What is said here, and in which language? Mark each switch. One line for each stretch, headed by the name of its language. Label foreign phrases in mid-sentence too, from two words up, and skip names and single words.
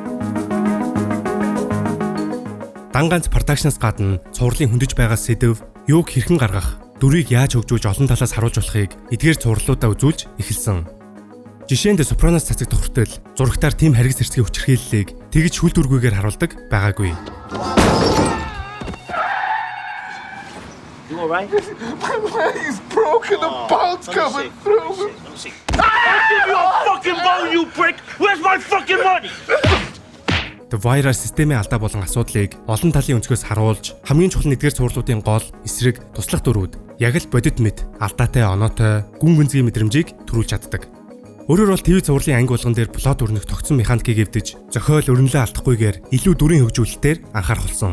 Mongolian: Дан ганц продакшнаас гадна цувралын хөндөж байгаа сэдв, юуг хэрхэн гаргах, дүрийг яаж хөгжүүлж олон талаас харуулж болохыг эдгээр цувралуудаа үзүүлж эхэлсэн. Жишээнд Sopranos цацагдах хүртэл зурагтаар тийм харгас хэрцгий хүчирхийллийг тэгж хүл дүргүйгээр харуулдаг байгаагүй.
English: You all right? My leg's broken, the bone's coming through. Let me see. I'll give you a fucking bone, you prick! Where's my fucking money?
Mongolian: The Wire системийн алдаа болон асуудлыг олон талын өнцгөөс харуулж, хамгийн чухал нэгдүгээр цувралуудын гол, эсрэг, туслах дүрүүд яг л бодит мэд, алдаатай оноотой, гүн гүнзгий мэдрэмжийг төрүүлж чаддаг. Өөрөөр бол ТV цувралын анги болгон дээр плот өрнөх тогтсон механикийг эвдэж, зохиол өрнөлөө алдахгүйгээр илүү дүрийн хөгжүүлэлтээр анхаарах болсон.